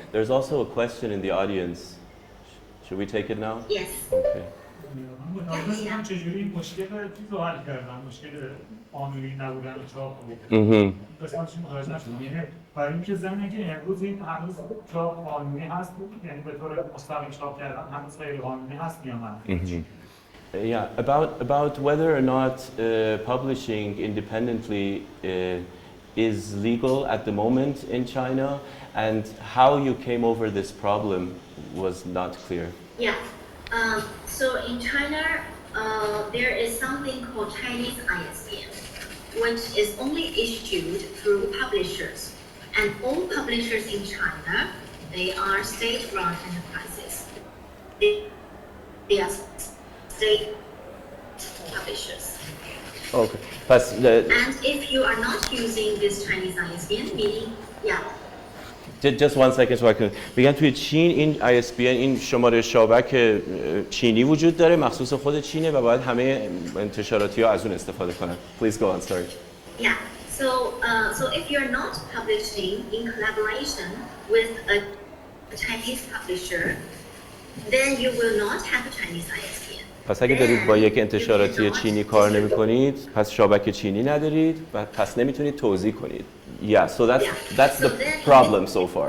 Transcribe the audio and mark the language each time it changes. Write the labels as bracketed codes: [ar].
[en] There's also a question in the audience. Should we take it now? Yes. Okay. [fa] من چجوری مشکل چیز رو حل کردم، مشکل قانونی نبودن چاپ رو قسمتش متوجه نشدم. یعنی برای اینکه ضمن که امروز این هنوز چاپ قانونی هست، یعنی به طور مستقیم چاپ کردن هنوز غیر قانونی هست یا نه؟ [en] Yeah, about whether or not publishing independently is legal at the moment in China, and how you came over this problem was not clear. Yeah. So in China, there is something called Chinese ISBN, which is only issued through publishers, and all publishers in China, they are state-run enterprises. They are state publishers. Okay. And if you are not using this Chinese ISBN, meaning, yeah. Just one second so I can. [fa] میگن توی چین این ISBN، این شماره شابک چینی وجود داره، مخصوص خود چینه و باید همه انتشاراتی ها از اون استفاده کنن. [en] Please go on, sorry. Yeah. So if you're not publishing in collaboration with a Chinese publisher, then you will not have a Chinese ISBN. [fa] پس اگه دارید با یک انتشاراتی چینی کار نمی‌کنید، پس شابک چینی ندارید و پس نمیتونید توزیع کنید. [en] Yeah, so that's the problem so far.